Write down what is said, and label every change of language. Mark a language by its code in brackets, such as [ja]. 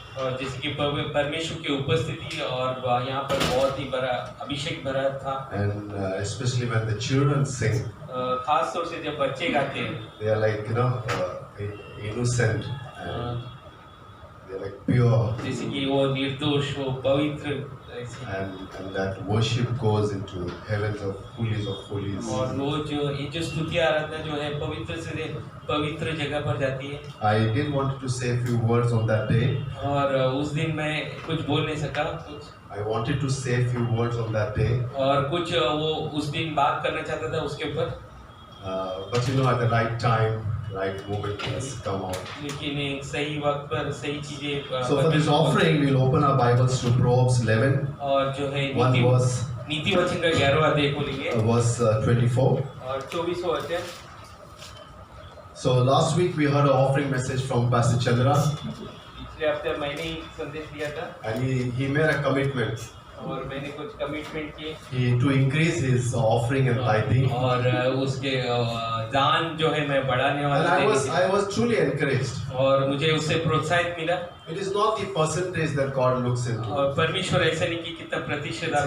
[hi] और जैसे कि परमेश्वर की उपस्थिति और यहाँ पर बहुत ही बड़ा अभिषेक भरा था। [en] And especially when the children sing, [hi] खास तौर से जब बच्चे गाते हैं, [en] they are like innocent, and they're like pure, [hi] जैसे कि वो निर्दोष, वो पवित्र ऐसे। [en] and that worship goes into heavens of holies. [hi] और वो जो स्तुति आराधना जो है पवित्र से पवित्र जगह पर जाती है। [en] I did want to say a few words on that day. [hi] और उस दिन मैं कुछ बोल नहीं सका कुछ, [en] I wanted to say a few words on that day, [hi] और कुछ वो उस दिन बात करना चाहता था उसके ऊपर, [en] but at the right time, right moment has come out. [hi] लेकिन एक सही वक्त पर सही चीजें। [en] So for this offering, we'll open our Bibles to Proverbs 11, [hi] और जो है [en] one verse, [hi] नीति वचन का 11वां अध्याय खोलेंगे [en] verse 24. [hi] और 24वां अध्याय। [en] So last week we heard an offering message from Pastor Chandra, [hi] पिछले हफ्ते मैंने ही संदेश दिया था [en] and he made a commitment [hi] और मैंने कुछ कमिटमेंट किए [en] to increase his offering and tithing. [hi] और उसके दान जो है मैं बढ़ाने [en] And [hi] वाला [en] I was truly encouraged. [hi] और मुझे उससे प्रोत्साहित मिला [en] It is not the percentage that God looks into. [hi] और परमेश्वर ऐसा नहीं कि कितना प्रतिशत आप